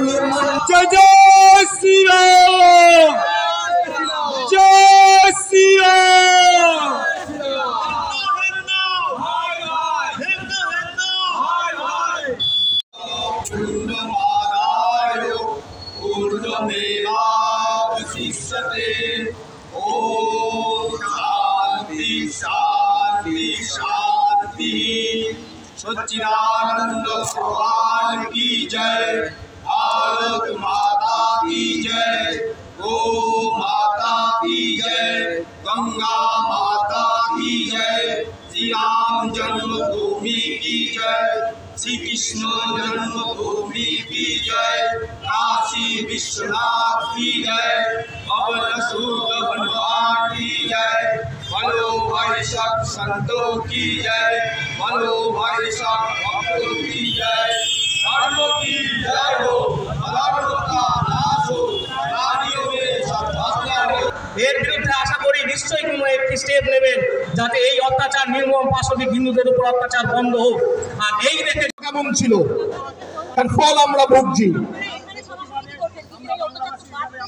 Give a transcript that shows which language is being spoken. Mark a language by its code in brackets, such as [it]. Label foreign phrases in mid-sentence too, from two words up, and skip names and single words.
[hi] जय जय श्री राम, जय श्री राम। [sa] पूर्णमादाय पूर्णमेवावशिष्यते। ओम शांति शांति शांति। [hi] सच्चिदानंद भगवान की जय, भारत माता की जय, गो माता की जय, गंगा माता की जय, श्री राम जन्मभूमि की जय, श्री कृष्ण जन्मभूमि की जय, काशी विश्वनाथ की जय, पवन सुत हनुमान की जय, बोलो भाई सब संतों की जय, बोलो भाई सब भक्तों की जय, धर्म की जय हो, अधर्म का नाश हो, नारियों में सद्भावना हो। [bn] এর বিরুদ্ধে আশা করি নিশ্চয়ই কোনো একটি স্টেপ নেবেন যাতে এই অত্যাচার, নির্মম পাশবিক হিন্দুদের উপর অত্যাচার বন্ধ হোক। আর এই দেখে কেমন ছিল তার ফল আমরা ভুগছি।